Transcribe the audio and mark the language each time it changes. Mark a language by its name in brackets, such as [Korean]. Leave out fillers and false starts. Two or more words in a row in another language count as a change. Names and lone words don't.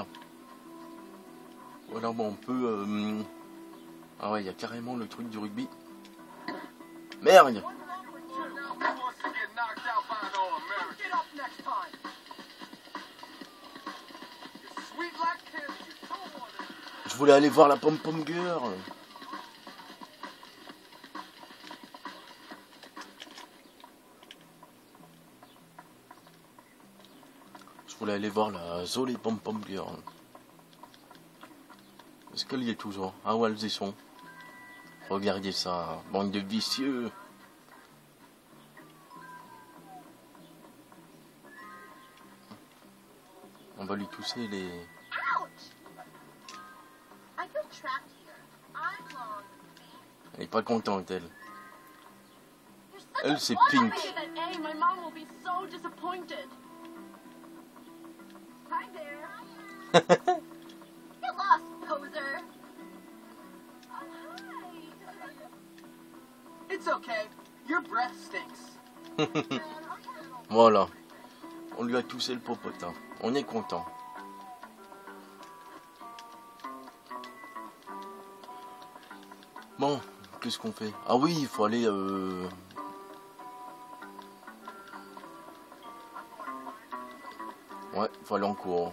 [French] Voilà, bon, on peut... Ah ouais, il y a carrément le truc du rugby. Merde! Je voulais aller voir la pom-pom girl. Je voulais aller voir la Zolé pom-pom girl. Est-ce qu'elle y est toujours? Ah ouais, elles y sont. Regardez ça, bande de vicieux. On va lui tousser les... Elle est pas contente, elle. Elle, c'est Pink. [English] It's okay. Your breath stinks. [French] Voilà. On lui a toussé le popotin. On est content. Bon, qu'est-ce qu'on fait? Ah oui, il faut aller... Ouais, il faut aller en cours.